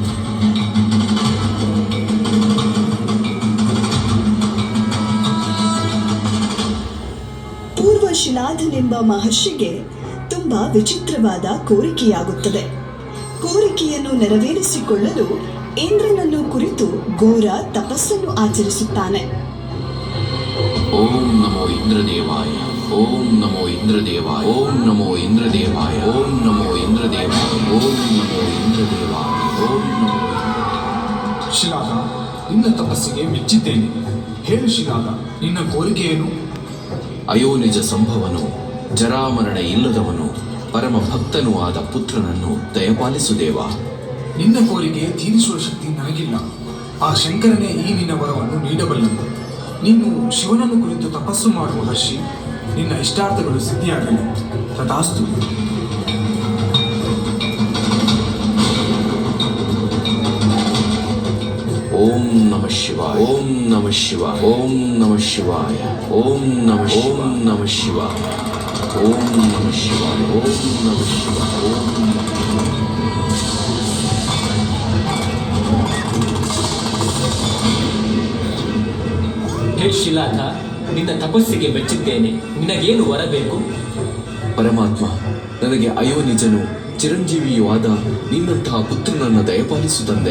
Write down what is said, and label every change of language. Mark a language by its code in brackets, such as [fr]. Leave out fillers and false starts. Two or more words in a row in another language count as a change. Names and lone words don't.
[kn] ಪೂರ್ವ ಶಿಲಾಧನೆಂಬ ಮಹರ್ಷಿಗೆ ತುಂಬಾ ವಿಚಿತ್ರವಾದ ಕೋರಿಕೆಯಾಗುತ್ತದೆ. ಕೋರಿಕೆಯನ್ನು ನೆರವೇರಿಸಿಕೊಳ್ಳಲು ಇಂದ್ರನನ್ನು ಕುರಿತು ಘೋರ ತಪಸ್ಸನ್ನು ಆಚರಿಸುತ್ತಾನೆ. [sa] ॐ नमो इन्द्रदेवाय, ॐ नमो इन्द्रदेवाय, ॐ नमो इन्द्रदेवाय, ॐ नमो इन्द्रदेवाय, ॐ नमो इन्द्रदेवाय, ॐ नमो. [kn] ಶಿಲಾದ, ನಿನ್ನ ತಪಸ್ಸಿಗೆ ಮೆಚ್ಚಿದ್ದೇನೆ. ಹೇಳು ಶಿಲಾದ, ನಿನ್ನ ಕೋರಿಕೆ ಏನು? ಅಯೋನಿಜ ಸಂಭವನು, ಜರಾಮರಣ ಇಲ್ಲದವನು, ಪರಮ ಭಕ್ತನೂ ಆದ ಪುತ್ರನನ್ನು ದಯಪಾಲಿಸು ದೇವ. ನಿನ್ನ ಕೋರಿಕೆ ತೀರಿಸುವ ಶಕ್ತಿ ನನಗಿಲ್ಲ. ಆ ಶಂಕರನೇ ಈ ನಿನ್ನ ವರವನ್ನು ನೀಡಬಲ್ಲನು. ನೀನು ಶಿವನನ್ನು ಕುರಿತು ತಪಸ್ಸು ಮಾಡುವ ಹರ್ಷಿ, ನಿನ್ನ ಇಷ್ಟಾರ್ಥಗಳು ಸಿದ್ಧಿಯಾಗಲಿ. ತಥಾಸ್ತು. [sa] ॐ नमः शिवाय, ॐ नमः शिवाय, ॐ नमः शिवाय, ॐ नमः ॐ नमः शिवाय, ॐ नमः शिवाय, ॐ नमः शिवाय, ॐ [kn] ಹೇ ಶಿಲಾಧ, ನಿನ್ನ ತಪಸ್ಸಿಗೆ ಮೆಚ್ಚಿದ್ದೇನೆ. ನಿನಗೇನು ವರಬೇಕು? ಪರಮಾತ್ಮ, ನನಗೆ ಅಯೋನಿಜನು ಚಿರಂಜೀವಿಯೂ ಆದ ನಿನ್ನಂತಹ ಪುತ್ರನನ್ನು ದಯಪಾಲಿಸು ತಂದೆ.